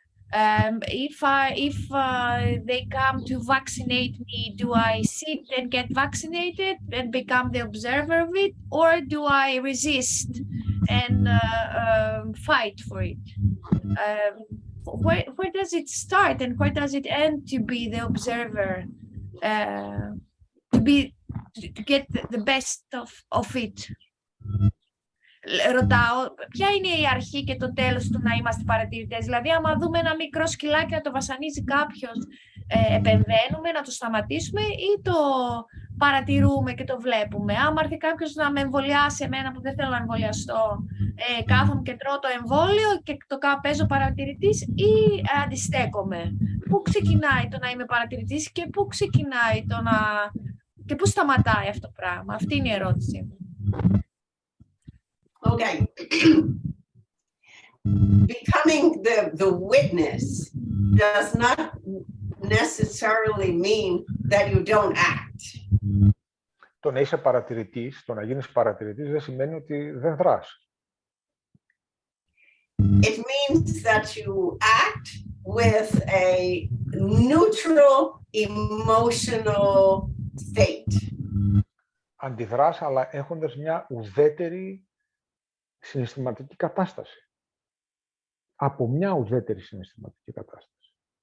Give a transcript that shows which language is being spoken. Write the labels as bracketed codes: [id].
[en] If they come to vaccinate me, do I sit and get vaccinated and become the observer of it, or do I resist and fight for it? Where does it start and where does it end to be the observer, to get the best of it? [el] Ρωτάω, ποια είναι η αρχή και το τέλος του να είμαστε παρατηρητές? Δηλαδή, άμα δούμε ένα μικρό σκυλάκι να το βασανίζει κάποιος, επεμβαίνουμε να το σταματήσουμε ή το παρατηρούμε και το βλέπουμε? Άμα έρθει κάποιος να με εμβολιάσει εμένα που δεν θέλω να εμβολιαστώ, κάθομαι και τρώω το εμβόλιο και το παίζω παρατηρητής ή αντιστέκομαι? Πού ξεκινάει το να είμαι παρατηρητής και πού ξεκινάει το να... και πού σταματάει αυτό το πράγμα? Αυτή είναι η ερώτηση μου. [en] Okay. Becoming the witness does not necessarily mean that you don't act. [el] Το να είσαι παρατηρητής, το να γίνεις παρατηρητής δεν σημαίνει ότι δεν δράς. [en] It means that you act with a neutral emotional state. [el] Αντιδράς, αλλά έχοντας μια ουδέτερη συναισθηματική κατάσταση. Από μια ουδέτερη συναισθηματική κατάσταση.